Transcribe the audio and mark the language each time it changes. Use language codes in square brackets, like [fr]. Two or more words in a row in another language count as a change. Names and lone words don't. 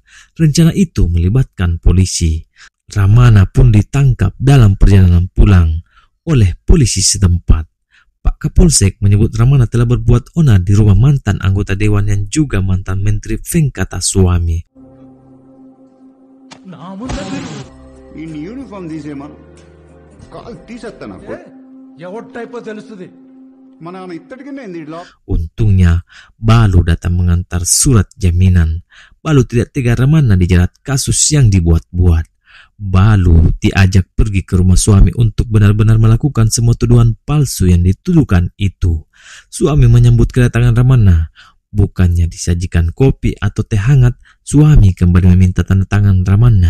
[id] Rencana itu melibatkan polisi. Ramanna pun ditangkap dalam perjalanan pulang oleh polisi setempat. Pak Kapolsek menyebut Ramanna telah berbuat onar di rumah mantan anggota dewan yang juga mantan Menteri Venkatasuami. [te] ఈ యూనిఫామ్ తీసేమా కాల్ తీసేస్తా నాకు ఎవరి టైపో తెలుస్తుంది. మన ఇత్తడికి ఇందులో [id] Untungnya, Balu datang mengantar surat jaminan. Balu tidak tega Ramanna dijerat kasus yang dibuat-buat. Balu diajak pergi ke rumah suami untuk benar-benar melakukan semua tuduhan palsu yang dituduhkan itu. Suami menyambut kedatangan Ramanna. Bukannya disajikan kopi atau teh hangat, suami kembali meminta tanda tangan Ramanna.